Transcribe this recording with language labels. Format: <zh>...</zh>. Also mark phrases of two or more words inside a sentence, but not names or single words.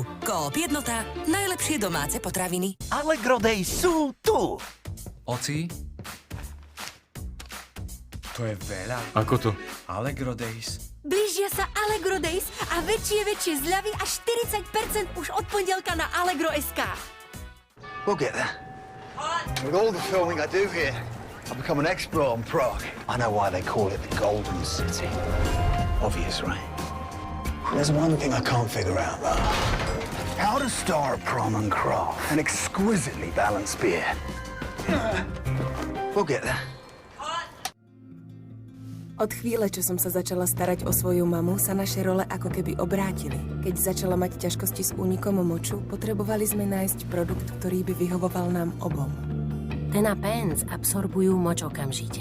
<sk>Coop Jednota, najlepšie domáce potraviny. Allegro Days sú tu! Oci? To je veľa. Ako to? Allegro Days. Blížia sa Allegro Days a väčšie zľavy až 40% už od pondelka na Allegro.sk.</sk> <en>We'll get there. With all the filming I do here, I've become an expert on Prague. I know why they call it the Golden City. Obvious, right? There's one thing I can't figure out, though. How to star a prom and craft an exquisitely balanced beer. We'll get there.</en> <sk>Od chvíle, čo som sa začala starať o svoju mamu, sa naše role ako keby obrátili. Keď začala mať ťažkosti s únikom moču, potrebovali sme nájsť produkt, ktorý by vyhovoval nám obom. Tenapens absorbujú moč okamžite.</sk>